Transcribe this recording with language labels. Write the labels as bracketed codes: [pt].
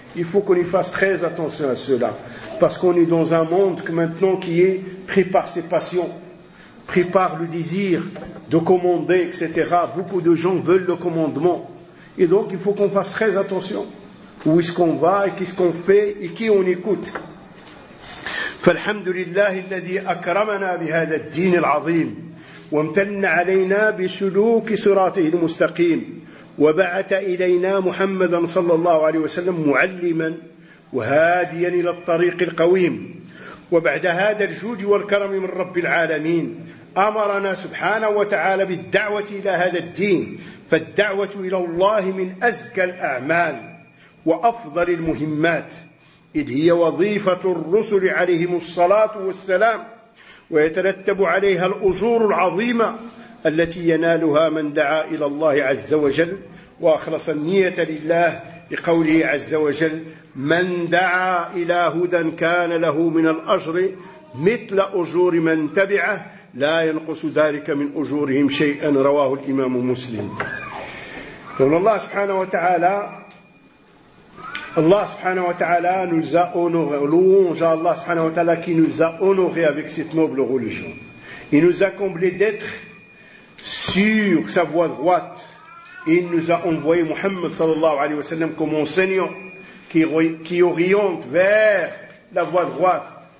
[fr] Il faut qu'on y fasse très attention à cela. Parce qu'on est dans un monde que maintenant qui est pris par ses passions, pris par le désir de commander, etc. Beaucoup de gens veulent le commandement. Et donc il faut qu'on fasse très attention. Où est-ce qu'on va et qu'est-ce qu'on fait et qui on écoute. [ar] فالحمدللہ الذي اکرمنا بهذا الدین العظيم وامتن علينا بسلوك صراطه المستقيم وبعث إلينا محمدا صلى الله عليه وسلم معلما وهاديا إلى الطريق القويم وبعد هذا الجود والكرم من رب العالمين أمرنا سبحانه وتعالى بالدعوة إلى هذا الدين، فالدعوة إلى الله من أزكى الأعمال وأفضل المهمات، إذ هي وظيفة الرسل عليهم الصلاة والسلام، ويترتب عليها الأجور العظيمة التي ينالها من دعا إلى الله عز وجل وأخلص النية لله، بقوله عز وجل: من دعا إلى هدى كان له من الأجر مثل أجور من تبعه لا ينقص ذلك من أجورهم شيئا، رواه الإمام مسلم. قول الله سبحانه وتعالى: [fr] الله [ar] سبحانه وتعالى [fr] nous a honoré, louange à Allah سبحانه وتعالى qui nous a honoré avec cette noble religion. Il nous a comblé d'être sur sa voie droite. Il nous a envoyé Muhammad [ar] sallallahu alayhi wa sallam [fr] comme enseignant qui oriente vers la voie droite.